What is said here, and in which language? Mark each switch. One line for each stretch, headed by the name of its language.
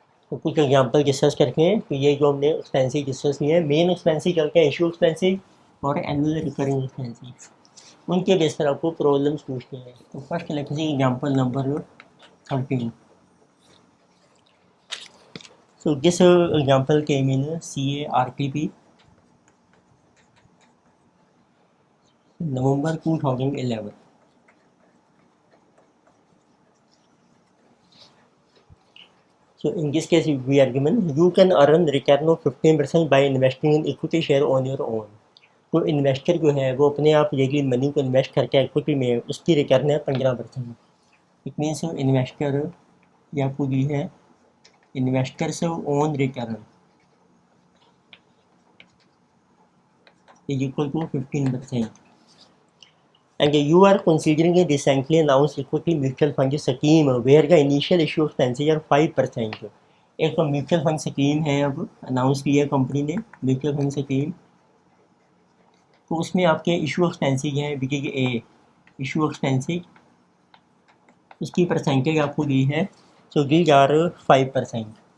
Hindi: तो कुछ example discuss करके हैं, तो ये जो हमने एक्सपेंसिव डिस्कस किए हैं, मेन एक्सपेंसिव करके इशू एक्सपेंसिव और एनुअल रिकरिंग एक्सपेंसिव, उनके बेस पर आपको प्रॉब्लम्स पूछते हैं। तो फर्स्ट लेते हैं example number 13।
English: So this example came in CARTP November 2011. So in this case we are given you can earn return of 15% by investing in equity share on your own.
Hindi: तो investor जो है वो अपने आप यदि money को invest करके equity में, उसकी रिटर्न है 15%।
English: it means investor
Hindi: या आपको दी है
English: Investors own return is equal to 15%. And you are considering a recently announced equity mutual fund scheme where the initial issue expenses are 5%.
Hindi: एक म्यूचुअल फंड स्कीम है, अब announce की है company ने mutual fund scheme, तो उसमें आपके issue expensive हैं, बिकेगी ए इशू एक्सपेंसिव, उसकी परसेंटेज आपको दी है, सो दीज आर 5%।